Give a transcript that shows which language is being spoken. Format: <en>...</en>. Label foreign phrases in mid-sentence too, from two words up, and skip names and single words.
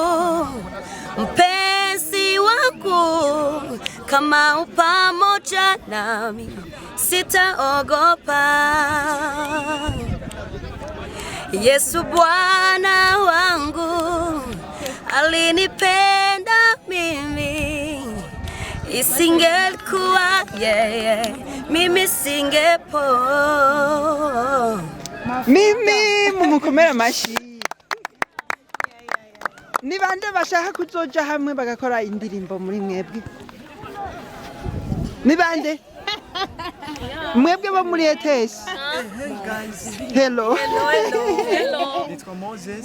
<sw>mpenzi wangu kama pamoja nami sitaogopa Yesu Bwana wangu alinipenda mimi isingelikuwa yeye mimi singepo</sw> <rn>Mimi mumukomera amashi. Ni bande bashaka kuzoja hamwe bagakora indirimbo muri mwebwe? Ni bande? Mwebwe bo muri ETS. Hello. Nitwa Moses.</rn>